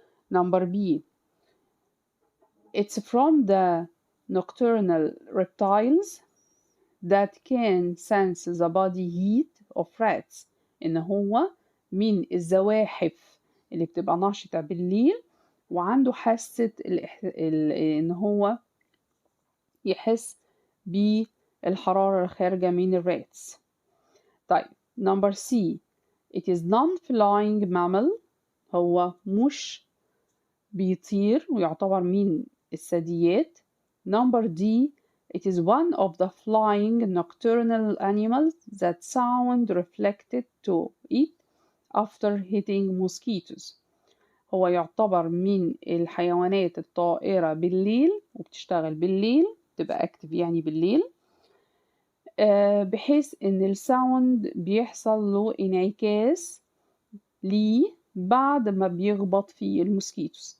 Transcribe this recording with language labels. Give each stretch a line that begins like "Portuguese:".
English: number B it's from the nocturnal reptiles that can sense the body heat of rats.
Arabic: إن هو من الزواحف اللي بتبقى نشطة بالليل وعنده حاسة إن هو يحس بالحرارة الخارجة من الراتس. طيب
English: number C it is non-flying mammal.
Arabic: هو مش بيطير ويعتبر من الثدييات.
English: number D it is one of the flying nocturnal animals that sound reflected to it after hitting mosquitoes.
Arabic: هو يعتبر من الحيوانات الطائرة بالليل وبتشتغل بالليل، تبقى active يعني بالليل، بحيث إن الساوند بيحصل له انعكاس ليه بعد ما بيخبط في الموسكيتوس.